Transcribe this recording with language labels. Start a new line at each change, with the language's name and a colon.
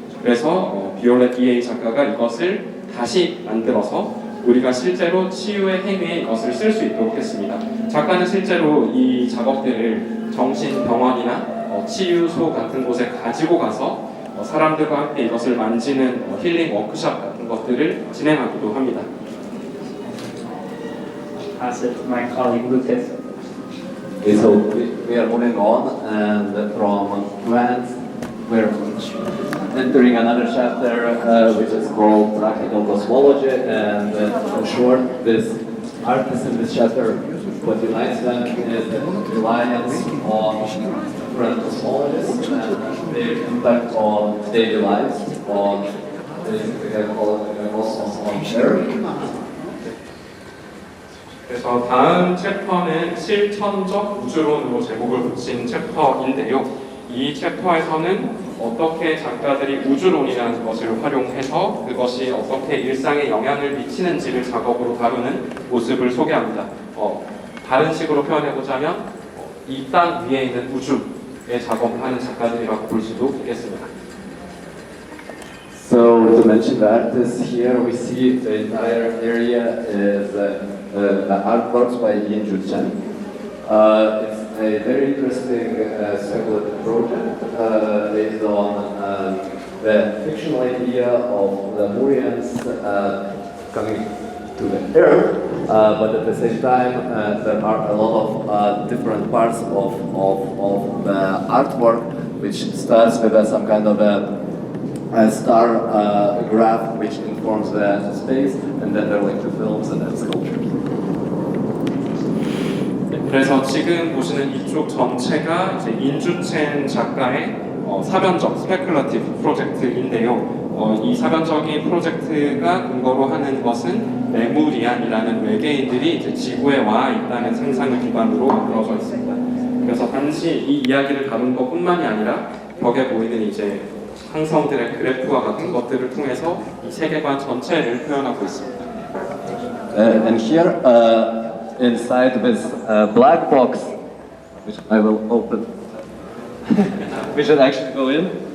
Korean: 그래서 비올렛 E.A. 작가가 이것을 다시 만들어서 우리가 실제로 치유의 행위에 이것을 쓸 수 있도록 했습니다. 작가는 실제로 이 작업들을 정신병원이나 치유소 같은 곳에 가지고 가서 사람들과 함께 이것을 만지는 힐링 워크숍 같은 것들을 진행하기도 합니다.
English: Pass it to my colleague Lucas. Okay, so we are moving on, and from trance, we're entering another chapter, which is called practical cosmology. And in short, this artist in this chapter, what unites them is the reliance on different cosmologies and their impact on daily lives, on basically cosmos on Earth.
Korean: 그래서 다음 챕터는 실천적 우주론으로 제목을 붙인 챕터인데요. 이 챕터에서는 어떻게 작가들이 우주론이라는 것을 활용해서 그것이 어떻게 일상에 영향을 미치는지를 작업으로 다루는 모습을 소개합니다. 다른 식으로 표현해보자면 이 땅 위에 있는 우주의 작업을 하는 작가들이라고 볼 수도 있겠습니다.
English: So to mention the artists here, we see the entire area is artworks by Yin Ju Chen. It's a very interesting speculative project based on the fictional idea of the Lemurians coming to the Earth, but at the same time there are a lot of different parts of the artwork, which starts with some kind of a star graph which informs the space, and then there are like the films and then sculptures.
Korean: 그래서 지금 보시는 이쪽 전체가 이제 인주첸 작가의 사변적 스페큘러티브 프로젝트인데요. 이 사변적인 프로젝트가 근거로 하는 것은 레무리안이라는 외계인들이 이제 지구에 와 있다는 상상을 기반으로 만들어져 있습니다. 그래서 단지 이 이야기를 다룬 것뿐만이 아니라 벽에 보이는 이제 항성들의 그래프와 같은 것들을 통해서 이 세계관 전체를 표현하고 있습니다.
English: And here, inside this black box, which I will open, we should actually go in.